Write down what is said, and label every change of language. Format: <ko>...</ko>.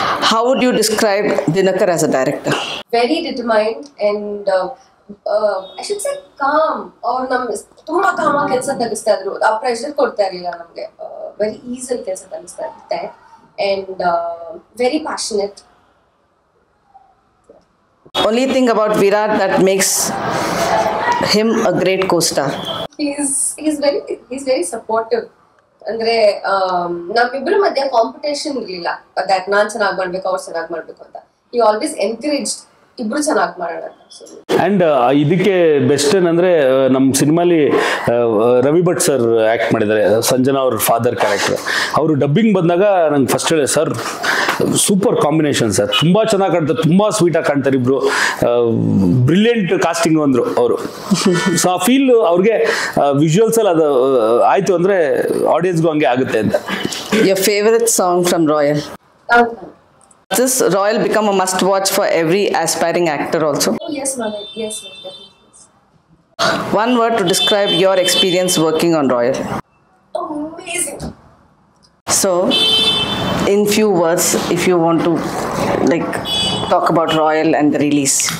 <en>How would you describe Dinakar as a director? Very determined and I should say calm.</en> <kn>ಅವ್ರು ನಮ್ಗೆ ತುಂಬಾ com ಆಗಿ ಕೆಲಸ ತೆಗಿಸ್ತಾ ಇದ್ರು. ಆ ಪ್ರೆಷರ್ ಕೊಡ್ತಾ ಇರಲಿಲ್ಲ ನಮ್ಗೆ.</kn> <en>very easily</en> <kn>ಕೆಲಸ ತೆಗಿಸ್ತಾ ಇರುತ್ತೆ</kn> <en>and very passionate. Only thing about Virat that makes him a great co-star. He's very supportive.</en> <kn>ಅಂದ್ರೆ ನಮ್ಮಿಬ್ಬರ ಮಧ್ಯ ಕಾಂಪಿಟೇಷನ್ ಇರಲಿಲ್ಲ ದಟ್ ನಾನ್ ಚೆನ್ನಾಗಿ ಮಾಡ್ಬೇಕು ಅವ್ರು ಚೆನ್ನಾಗಿ ಮಾಡ್ಬೇಕು ಅಂತ.</kn> <en>he always encouraged</en> <kn>ಇಬ್ರು ಚೆನ್ನಾಗಿ ಮಾಡೋಣ ಅಂತ. ಆ್ಯಂಡ್ ಇದಕ್ಕೆ ಬೆಸ್ಟ್ ಏನಂದರೆ ನಮ್ಮ ಸಿನಿಮಾಲಿ ರವಿ ಭಟ್ ಸರ್ ಆ್ಯಕ್ಟ್ ಮಾಡಿದ್ದಾರೆ, ಸಂಜನಾ ಅವ್ರ ಫಾದರ್ ಕ್ಯಾರೆಕ್ಟರ್. ಅವರು ಡಬ್ಬಿಂಗ್ ಬಂದಾಗ ನಂಗೆ ಫಸ್ಟ್ ಹೇಳಿ ಸರ್ ಸೂಪರ್ ಕಾಂಬಿನೇಷನ್ ಸರ್, ತುಂಬ ಚೆನ್ನಾಗಿ ಕಾಣ್ತಾರೆ, ತುಂಬ ಸ್ವೀಟಾಗಿ ಕಾಣ್ತಾರೆ ಇಬ್ಬರು, ಬ್ರಿಲಿಯಂಟ್ ಕಾಸ್ಟಿಂಗ್ ಅಂದರು ಅವರು. ಸೊ ಆ ಫೀಲ್ ಅವ್ರಿಗೆ ವಿಜುವಲ್ಸಲ್ಲಿ ಅದು ಆಯಿತು ಅಂದರೆ ಆಡಿಯನ್ಸ್ಗೂ ಹಂಗೆ ಆಗುತ್ತೆ ಅಂತ.</kn> <en>Your favorite song from Royal? This Royal become a must watch for every aspiring actor also? Oh, yes, ma'am. Yes, definitely. One word to describe your experience working on Royal. Amazing. So, in few words, if you want to like talk about Royal and the release.</en>